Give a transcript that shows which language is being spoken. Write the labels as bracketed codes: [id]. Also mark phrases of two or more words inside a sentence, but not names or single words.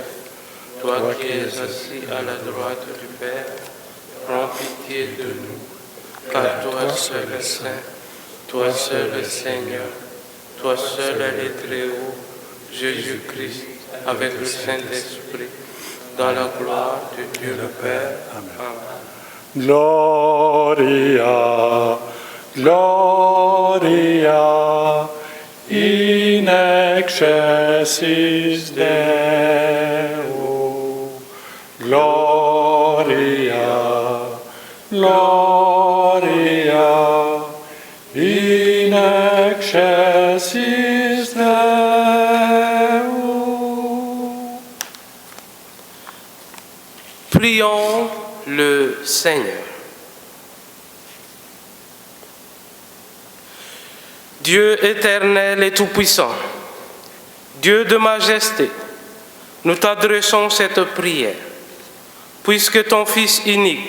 [fr] Toi qui es assis à la droite du Père, prends pitié de nous, car toi seul est saint, toi seul est Seigneur, toi seul est très haut, Jésus-Christ, avec le Saint-Esprit, dans la gloire de Dieu le Père. Amen. [la] Gloria, Gloria, in excelsis Deo. Gloria, Gloria, in excelsis Deo. [fr] Prions le Seigneur. Dieu éternel et tout-puissant, Dieu de majesté, nous t'adressons cette prière, puisque ton Fils unique,